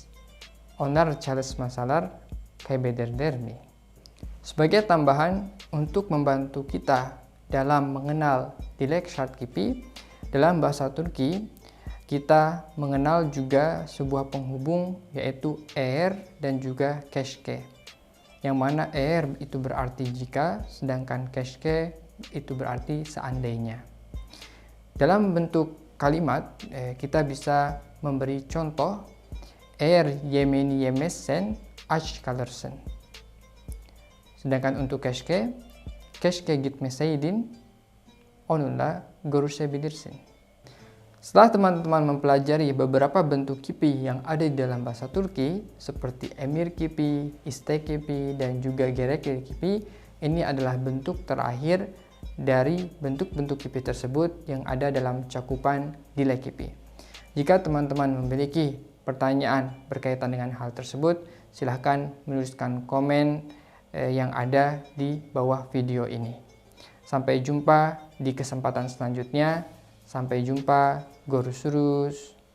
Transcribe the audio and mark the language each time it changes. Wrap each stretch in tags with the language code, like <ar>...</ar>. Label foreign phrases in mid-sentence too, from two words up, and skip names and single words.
<tr>Onlar çalışmasalar kaybederler mi?</tr> <id>Sebagai tambahan untuk membantu kita dalam mengenal</id> <tr>dilek şart kipi,</tr> <id>dalam bahasa Turki kita mengenal juga sebuah penghubung, yaitu eğer dan juga keşke, yang mana eğer itu berarti jika, sedangkan keşke itu berarti seandainya. Dalam bentuk kalimat, kita bisa memberi contoh,</id> <tr>eğer yemeni yemezsen aç kalırsın.</tr> <id>Sedangkan untuk</id> <tr>keşke, keşke gitmeseydin, onunla görüşebilirsin.</tr> <id>Setelah teman-teman mempelajari beberapa bentuk kipi yang ada di dalam bahasa Turki, seperti</id> <tr>emir kipi, iste kipi,</tr> <id>dan juga</id> <tr>gerekli kipi,</tr> <id>ini adalah bentuk terakhir dari bentuk-bentuk kipi tersebut yang ada dalam cakupan</id> <tr>dilek kipi.</tr> <id>Jika teman-teman memiliki pertanyaan berkaitan dengan hal tersebut, silahkan menuliskan komen yang ada di bawah video ini. Sampai jumpa di kesempatan selanjutnya. Sampai jumpa, Guru Surus.</id>